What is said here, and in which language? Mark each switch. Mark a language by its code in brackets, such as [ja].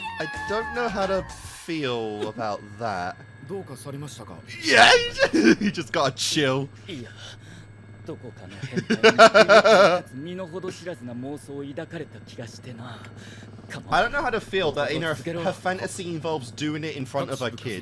[en] I don't know how to feel about that. [ja] どうかされましたか [en] Yeah, he just gotta chill. [ja] いや、どこかの変態に身の程知らずな妄想を抱かれた気がしてな。 [en] I don't know how to feel that in her fantasy involves doing it in front of her kids.